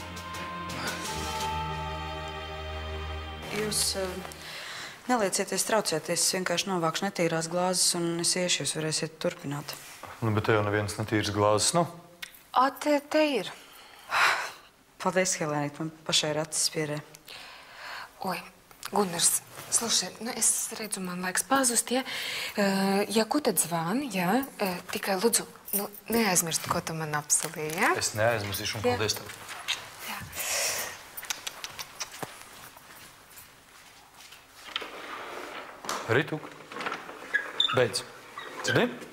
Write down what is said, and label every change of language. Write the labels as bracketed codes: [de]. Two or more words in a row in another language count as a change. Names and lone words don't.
[lv] Jūs neliecieties traucēties, es vienkārši novākšu netīrās glāzes un es iešu, jūs varēsiet turpināt. Nu, bet te jau nevienas netīras glāzes nav. Te ir. Paldies, Helēnīt, man pašai ir acis pierē. [ru] Ой, Гуннерс, слушай, ну, [lv] es redzu, man laiks pazust, ja? Ja ko tad zvani, ja? Tikai lūdzu, nu, neaizmirst, ko tu man apsolīji, ja? Es neaizmirsīšu un paldies tev. Jā. Rituk, beidz. Dzirdi?